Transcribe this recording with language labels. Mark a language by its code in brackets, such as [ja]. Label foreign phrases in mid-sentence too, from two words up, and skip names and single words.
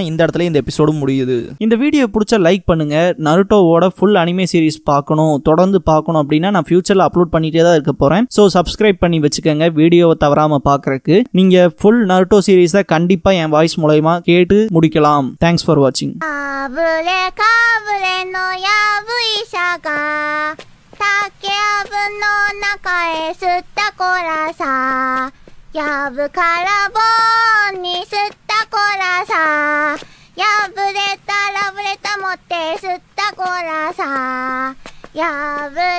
[ta] இந்த இடத்துல இந்த எபிசோடு முடியுது. இந்த வீடியோ பிடிச்சா லைக் பண்ணுங்க. நருட்டோவோட [en] full anime series [ta] பார்க்கணும், தொடர்ந்து பார்க்கணும் அப்படின்னா நான் [en] futurela upload [ta] பண்ணிட்டே தான் இருக்க போறேன். ஸோ சப்ஸ்கிரைப் பண்ணி வச்சுக்கோங்க வீடியோவை தவறாம பார்க்கறதுக்கு. நீங்க ஃபுல் நருட்டோ சீரிஸை கண்டிப்பா என் வாய்ஸ் மூலமா கேட்டு முடிக்கலாம். [en] thanks for watching. [ja] 竹やぶの中へ吸ったコラさ、やぶから棒に吸ったコラさ、破れたラブレタ持って吸ったコラさ、やぶ